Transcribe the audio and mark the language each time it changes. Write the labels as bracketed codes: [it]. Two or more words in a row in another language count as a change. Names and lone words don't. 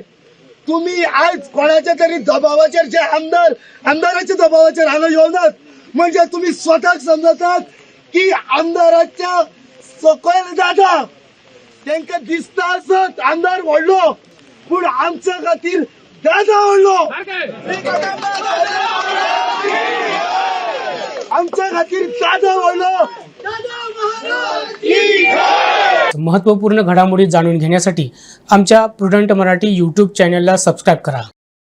[kok] तुम्ही आयज कोणाच्या तरी दबावाचेर जे आमदाराच्या दबावाचेर हांगा येवनात म्हणजे तुम्ही स्वताक समजतात की आमदाराच्या सकयल दादा तांकां दिसता आसत आमदार व्हडलो पूण आमच्या खातीर दादा व्हडलो. आमच्या खातीर दादा व्हडलो. दादा [mr] महत्त्वपूर्ण घडामोडी जाणून घेण्यासाठी आमच्या प्रुडंट मराठी यूट्यूब चॅनलला सबस्क्राईब करा.